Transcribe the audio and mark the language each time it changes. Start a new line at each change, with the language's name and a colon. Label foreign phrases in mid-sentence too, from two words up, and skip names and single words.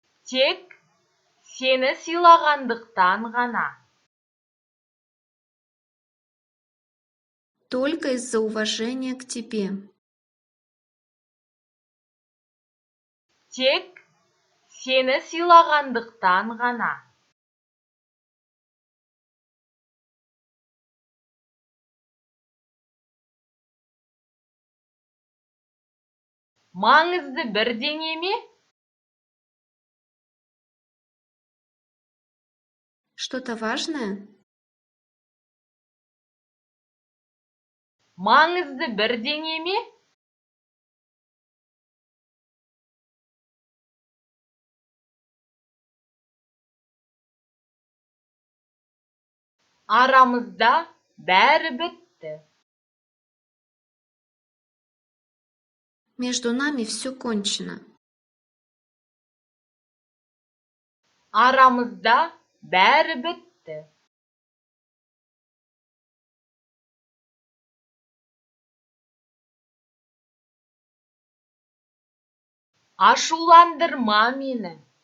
Kazakh: Тек сені сыйлағандықтан ғана.
Russian: Только из-за уважения к тебе.
Kazakh: Тек сені сыйлағандықтан ғана. Маңызды бірдеңе ме?
Russian: Что-то важное?
Kazakh: Маңызды бірдеңе ме? Арамызда бәрі бітті.
Russian: Между нами все кончено.
Kazakh: Арамызда бәрі бітті. Ашуландырма мені.